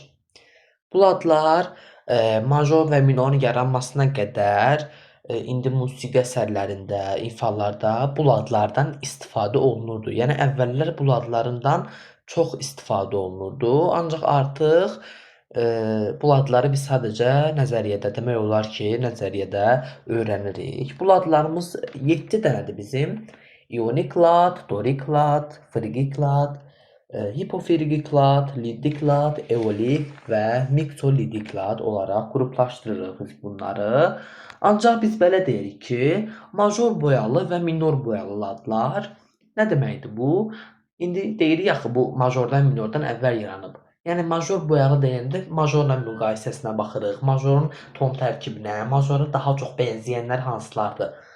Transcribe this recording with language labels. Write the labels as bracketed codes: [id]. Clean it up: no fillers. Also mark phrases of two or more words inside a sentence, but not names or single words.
[az] Bu ladlar major və minorun yaranmasına qədər indi musiqi əsərlərində, ifalarda bu ladlardan istifadə olunurdu. Yəni əvvəllər bu ladlarından çox istifadə olunurdu, ancaq artıq bu ladları biz sadəcə nəzəriyyədə, demək olar ki, nəzəriyyədə öyrənirik. Bu ladlarımız 7 dənədir bizim. İonik lad, dorik lad, frigik lad, hipofrigik lad, lidik lad, eolik və miksolidik lad olaraq qruplaşdırırıq biz bunları. Ancaq biz belə deyirik ki, major boyalı və minor boyalı ladlar nə deməkdir bu? İndi deyirik axı bu majordan, minordan əvvəl yaranıb. Yəni major boyalı deyəndə majorla müqayisəsinə baxırıq, majorun ton tərkibinə, majora daha çox bənzəyənlər hansılardır?